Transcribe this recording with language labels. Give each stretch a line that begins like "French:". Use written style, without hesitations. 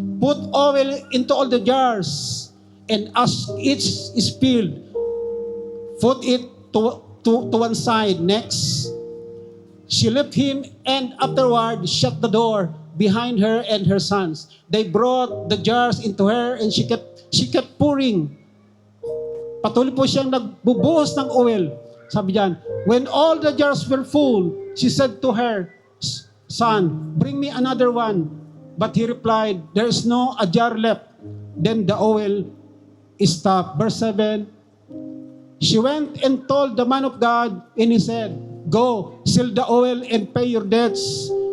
English: Put oil into all the jars, and as each is filled, put it to one side. Next. She left him and afterward shut the door behind her and her sons. They brought the jars into her and she kept pouring.
Filipino: Patuloy po siyang nagbubuhos ng oil. Sabi diyan,
English: when all the jars were full, she said to her son, bring me another one. But he replied, there is no a jar left. Then the oil stopped. Verse 7, she went and told the man of God, and he said, go, sell the oil and pay your debts.